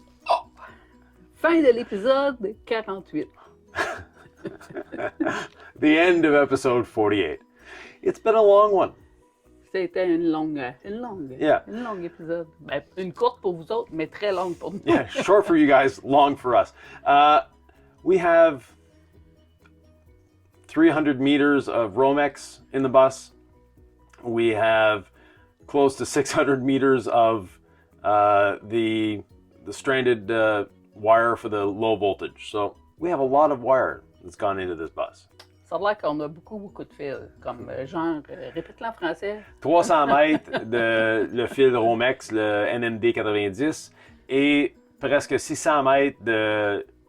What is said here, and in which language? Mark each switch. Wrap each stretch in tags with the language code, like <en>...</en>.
<fr>Oh! Fin de l'épisode 48.</fr> <en>The end of episode 48. It's been a long one.</en> <fr>C'était une longue épisode. Ben, une courte pour vous autres, mais très longue pour nous.</fr> <en>Yeah, short for you guys, long for us. We have 300 meters of Romex in the bus. We have close to 600 meters of the stranded wire for the low voltage. So we have a lot of wire that's gone into this bus.</en> <fr>Ça a l'air qu'on a beaucoup de fils. Comme genre, répète-le en français. 300 mètres de le fil Romex, le NMD 90, et presque 600 mètres de</fr>